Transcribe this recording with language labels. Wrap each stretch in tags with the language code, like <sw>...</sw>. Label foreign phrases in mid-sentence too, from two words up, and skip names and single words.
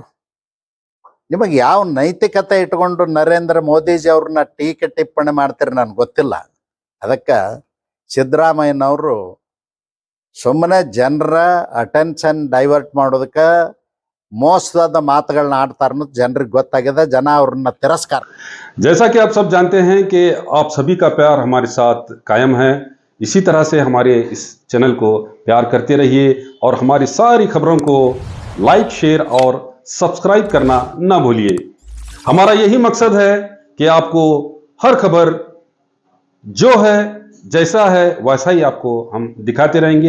<kn>ನಿಮಗೆ ಯಾವ ನೈತಿಕತೆ ಇಟ್ಕೊಂಡು ನರೇಂದ್ರ ಮೋದಿಜಿ ಅವ್ರನ್ನ ಟೀಕೆ ಟಿಪ್ಪಣಿ ಮಾಡ್ತೀರಿ ನನಗೆ ಗೊತ್ತಿಲ್ಲ. ಅದಕ್ಕೆ ಸಿದ್ದರಾಮಯ್ಯನವರು ಸುಮ್ಮನೆ ಜನರ</kn> <en>attention divert</en> <kn>ಮಾಡೋದಕ್ಕೆ ಮೋಸದ ಮಾತುಗಳನ್ನ ಆಡ್ತಾರೆ ಅನ್ನೋದು ಜನರಿಗೆ ಗೊತ್ತಾಗಿದೆ. ಜನ ಅವ್ರನ್ನ ತಿರಸ್ಕಾರ.</kn> <hi>जैसा कि आप सब जानते हैं कि आप सभी का प्यार हमारे साथ कायम है। इसी तरह से हमारे इस चैनल को प्यार करते रहिए और हमारी सारी खबरों को</hi> <en>like, share</en> <hi>और सब्सक्राइब करना ना भूलिए। हमारा यही मकसद है कि आपको हर खबर जो है, जैसा है वैसा ही आपको हम दिखाते रहेंगे।</hi>